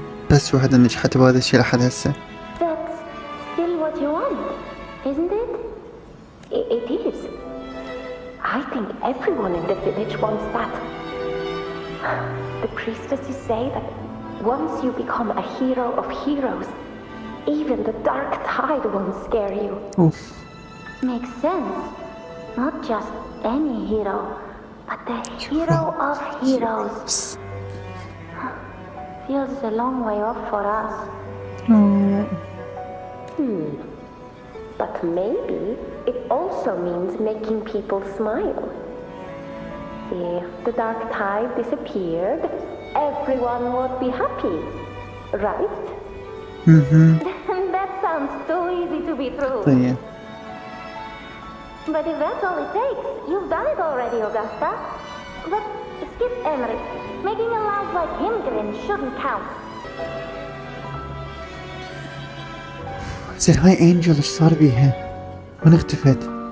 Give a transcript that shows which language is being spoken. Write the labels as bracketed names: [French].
[Arabic] بس وحدة نجحت بهذا الشيء لحد هسه. [English] That's still what you want, isn't it? It is. I think everyone in the village wants that. The priestesses say that once you become a hero of heroes, even the dark tide won't scare you. Oof. Makes sense. Not just any hero, but the hero of heroes. Feels a long way off for us. But maybe it also means making people smile. If the dark tide disappeared, everyone would be happy, right? That sounds too easy to be true. Yeah. But if that's all it takes, you've done it already, Augusta. But skip Emmerich. Making a laugh like him grin shouldn't count. [Arabic] زين هاي انجل ايش صار بيها؟ وين اختفت؟